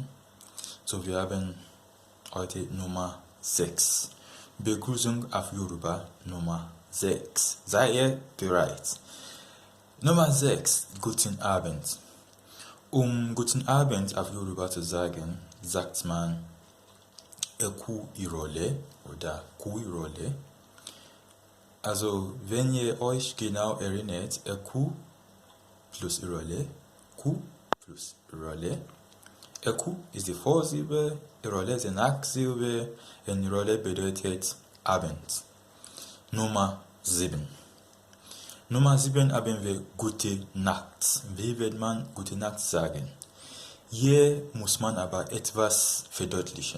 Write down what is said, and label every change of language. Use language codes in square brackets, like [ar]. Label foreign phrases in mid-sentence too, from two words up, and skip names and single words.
[de] So, wir haben heute Nummer 6. Begrüßung auf Yoruba Nummer 6. Seid ihr bereit? Nummer 6. Guten Abend. Um Guten Abend auf Yoruba zu sagen, sagt man [yo] a.ku irole [de] oder [yo] ku irole. [de] Also, wenn ihr euch genau erinnert, [yo] a.ku plus irole, ku plus irole. [de] a.ku ist die Vorsilbe, irole ist die Nachsilbe und irole bedeutet Abend. Nummer 7. Nummer 7 haben wir Gute Nacht. Wie wird man Gute Nacht sagen? Hier muss man aber etwas verdeutlichen.